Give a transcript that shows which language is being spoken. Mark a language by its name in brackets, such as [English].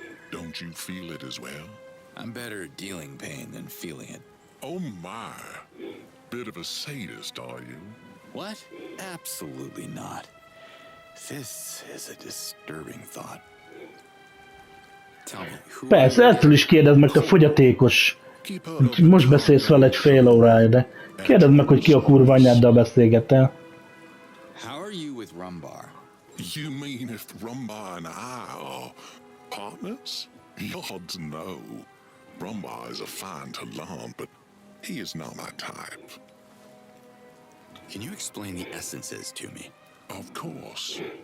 [English] Don't you feel it as well? I'm better at dealing pain than feeling it. Oh my. Bit of a sadist, are you? What? Absolutely not. This is a disturbing thought. Tell me, who [Hungarian] Persze, ettől is kérdezd meg, te fogyatékos. [English] Keep her up [Hungarian] Most [English] the [Hungarian] beszélsz vele egy fél órája, de kérdezd meg, hogy ki a kurva anyáddal beszélgettél. [English] How are you with Rumbar? You mean if Rumbar and I are partners? Odds no. Rumbar is a fine Talan, but he is not my type. Can you explain the essences to me? Of course.